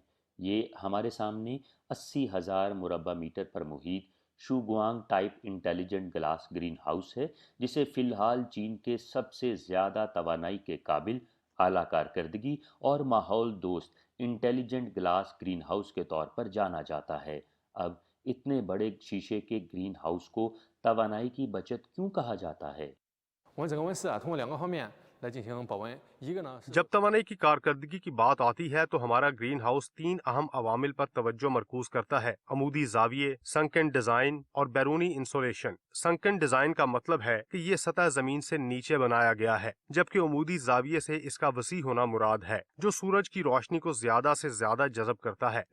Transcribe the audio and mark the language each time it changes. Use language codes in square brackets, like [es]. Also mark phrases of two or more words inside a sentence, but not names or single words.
[ur] یہ ہمارے سامنے 80,000 مربع میٹر پر محیط شوگوانگ ٹائپ [en] intelligent glass green house [ur] ہے، جسے فی الحال چین کے سب سے زیادہ توانائی کے قابل، اعلیٰ کارکردگی اور ماحول دوست [en] intelligent glass green house [ur] کے طور پر جانا جاتا ہے. اب اتنے بڑے شیشے کے [en] green house [ur] کو توانائی کی بچت کیوں کہا جاتا ہے? [zh] 我们整个温室通过2个方面来进行保温，一个呢是 [ur] جب توانائی کی کارکردگی کی بات آتی ہے تو ہمارا [en] green house [ur] 3 اہم عوامل پر توجہ مرکوز کرتا ہے: عمودی زاویے, [en] sunken design [ur] اور بیرونی انسولیشن. [en] sunken design [ur] کا مطلب ہے کہ یہ سطح زمین سے نیچے بنایا گیا ہے، جبکہ عمودی زاویے سے اس کا وسیع ہونا مراد ہے، جو سورج کی روشنی کو زیادہ سے زیادہ جذب کرتا ہے.